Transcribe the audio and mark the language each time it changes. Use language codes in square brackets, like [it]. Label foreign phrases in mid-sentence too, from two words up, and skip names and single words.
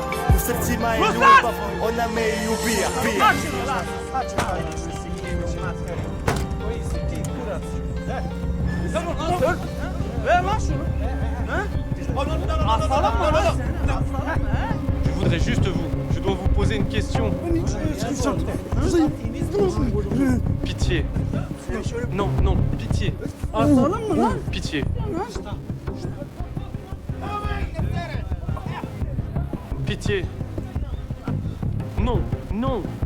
[bs] U srcima je ljubav, ona me i ubija. [fr] Je voudrais juste vous. Je dois vous poser une question. Pitié. Non, non, pitié. Pitié. Pitié. Non, non.